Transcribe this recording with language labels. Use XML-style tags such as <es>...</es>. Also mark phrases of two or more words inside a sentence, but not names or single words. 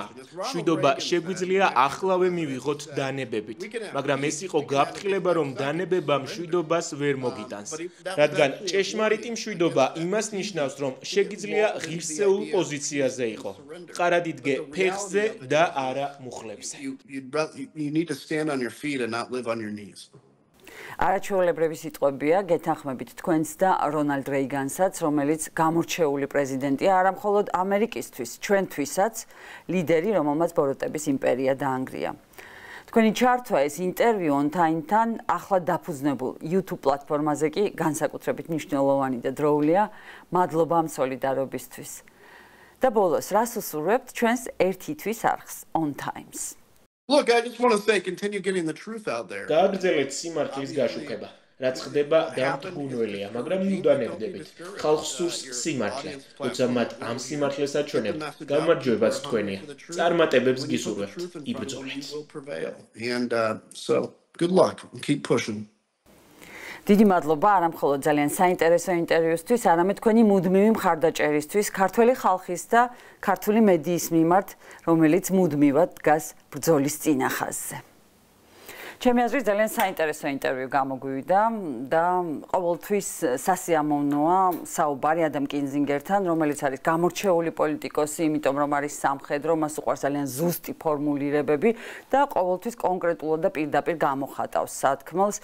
<ka>მშვიდობა შეგვიძლია ახლავე მივიღოთ დანებებით, მაგრამ ეს იყო გაფრთხილება, რომ დანებება მშვიდობას ვერ მოგიტანს. რადგან ჭეშმარიტი მშვიდობა იმას ნიშნავს, რომ შეგიძლია ღირსეულ პოზიციაზე იყო. მყარად იდგე ფეხზე და არა მუხლებზე.</ka> <en>You need to stand on your feet and not live on your knees.</en> <ka>არაჩვეულებრივი სიტყვებია გეთანხმებით თქვენს და რონალდ რეიგანსაც, რომელიც გამორჩეული პრეზიდენტია არა მხოლოდ ამერიკისთვის, ჩვენთვისაც, ლიდერი, რომელმაც ბოროტების იმპერია დაანგრია. თქვენი ჩართვა ეს ინტერვიუ On Time-თან ახლა დაფუძნებულ YouTube პლატფორმაზე კი განსაკუთრებით მნიშვნელოვანი და დროულია. მადლობა ამ სოლიდარობისთვის. და ბოლოს რას უსურვებთ ჩვენს ერთი თვის არხს On Times.</ka> <en>Look, I just want to say, continue getting the truth out there.</en> <ka>გააგრძელეთ სიმართლის გაშუქება. რაც ხდება დამთგუნველია, მაგრამ მუდანებდებით. ხალხს სურს სიმართლე, თუმცა მათ ამ სიმართლეს აჩვენებთ. გამარჯვებაც თქვენია. წარმატებებს გისურვებთ. იბრძოლეთ.</ka> <en>And so, good luck and keep pushing.</en> <ka>დიდი მადლობა არა მხოლოდ ძალიან საინტერესო ინტერვიუსთვის, არამედ თქვენი მუდმივი მხარდაჭერისთვის ქართველი ხალხის და ქართული მედიის მიმართ, რომელიც მუდმივად დგას ბრძოლის წინახაზზე. ჩემი აზრით ძალიან საინტერესო ინტერვიუ გამოგვივიდა და ყოველთვის სასიამოვნოა საუბარი ადამ კინზინგერთან, რომელიც არის გამორჩეული პოლიტიკოსი, იმიტომ რომ არის სამხედრო, მას უყვარს ძალიან ზუსტი ფორმულირებები და ყოველთვის კონკრეტულად და პირდაპირ გამოხატავს სათქმელს.</ka>